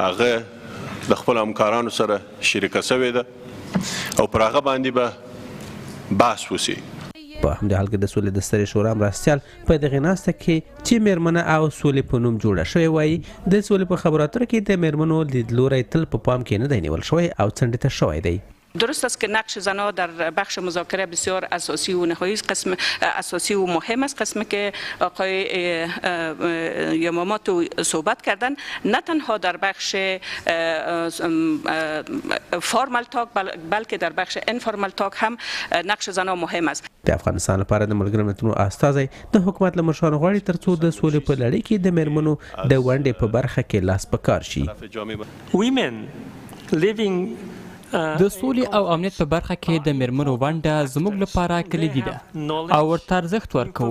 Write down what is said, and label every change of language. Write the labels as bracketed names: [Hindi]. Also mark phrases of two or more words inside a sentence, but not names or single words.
[Pashto] هغه د خپل همکارانو سره شریکه شوې ده او پر هغه باندې به بحث وشي. په همدې حال کې د سولې د سترې شورا مرستیال په دغې ناسته کې چې میرمنه او سولې په نوم جوړه شوې وایي د سولې په خبرو اترو کې د میرمنو لیدلوری تل په پام کې نه دی نیول شوی او څنډې ته شوی دی. [Persian] درست است که نقش زنها در بخش مذاکره بسیار اساسی و نهایی قسم اساسی و مهم است. قسمی که آقای یاماماتو صحبت کردن نه تنها در بخش [English] formal talk [Persian] بلکه در بخش [English] informal talk [Persian] هم نقش زنها مهم است. [Pashto] د افغانستان لپاره د ملګرو ملتونو استازی د حکومت له مشرانو غواړي ترڅو د سولې په لړۍ کې د میرمنو د ونډې په برخه کې لاس په کار شي. د سولې او امنیت په برخه کې د میرمنو ونډه زموږ لپاره کلیدي ده او ورته ارزښت ورکوو.